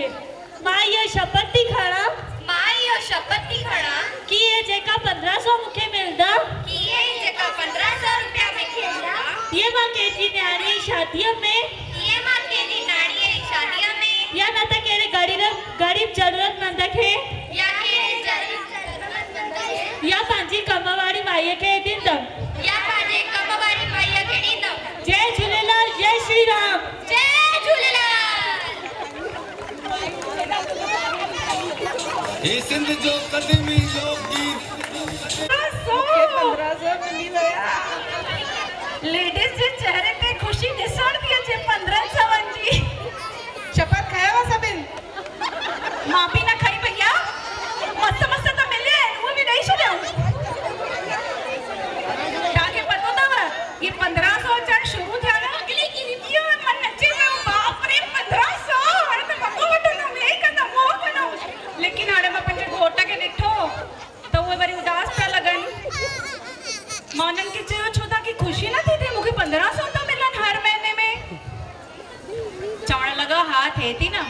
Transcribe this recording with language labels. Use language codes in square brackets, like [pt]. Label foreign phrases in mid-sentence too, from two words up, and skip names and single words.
[sd] मां इहो शपथ थी खणा कि इहे जेका 1500 मूंखे मिलंदा इहे मां कंहिंजी न्याणीअ जी शादीअ में या न त कहिड़े ग़रीब ज़रूरतमंद खे या पंहिंजी कम वारी माईअ खे ॾींदमि। जय झूलेलाल। जय श्री राम। जय झूलेलाल। ये सिंध जो कदमी लोकगीत। 1500 मिली विया। लेडीज़ जे चेहरे ते ख़ुशी ॾिसण थी अचे 1500 जी। शपथ खयव सभिनि? मां बि न खई भैया। मस्त मस्त त मिले उहे बि ॾेई छॾियऊं। तव्हांखे पतो अथव ये 1500 अचण शुरू थिया न इहो मन नचे वियो। बाप रे 1500 हाणे त वॻो वठंदमि हे कंदमि हो कंदमि। लेकिन हाणे मां पंहिंजे घोट खे ॾिठो त उहे वरी उदास पिया लॻनि। मां उन्हनि खे चयो छो तव्हांखे ख़ुशी नथी थिए मूंखे 1500 था मिलनि हर महीने में। चवण लॻा हा थिए थी न।